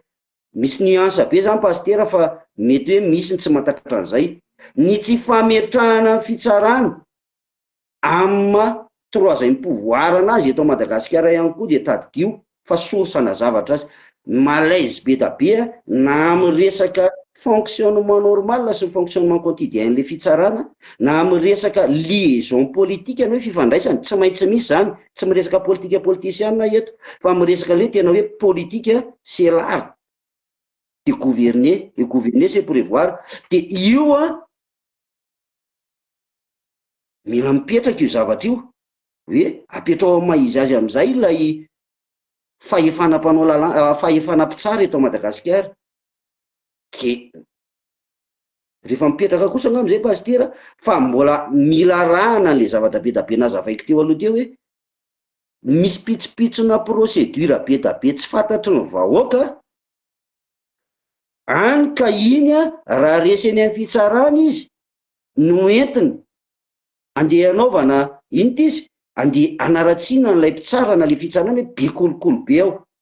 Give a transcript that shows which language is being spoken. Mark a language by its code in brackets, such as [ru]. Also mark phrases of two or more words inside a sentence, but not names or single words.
[mg] Misy nuance be zany pasteur fa mety hoe misy ny tsy mahatatra an'izay, ny tsy fametrahana ny fitsarana amin'ny [fr] troisième pouvoir [mg] anazy eto Madagasikara ihany koa dia tadidio fa source-na zavatra azy malaise be da be na amin'ny resaka [fr] fonctionnement normal [mg] sy [fr] fonctionnement quotidien [mg] le fitsarana, na amin'ny resaka [fr] liaison politique [mg] ny hoe fifandraisany tsy maintsy misy zany, tsy miresaka politika politicienne eto fa miresaka le tena hoe [fr] politique c'est l'art de gouverner, et gouverner c'est prévoir. [mg] De io mila mipetraka io zavatra io hoe apetrao maizy azy am'izay ilay fahefanam-panao fahefanam-pitsara eto Madagasikara. Ke rehefa mipetraka kosa am'izay pasteur fa mbola mila rahana le zavatra be da be nazavaiko teo aloha teo hoe misy pitsopitsona procédure be da be tsy fantatry ny vahoaka any ka iny raha reseny amin'ny fitsarana izy no entiny andeha anaovana iny ty izy andeha anaratsiana n'ilay mpitsarana le fitsarana hoe be kolokolo be ao.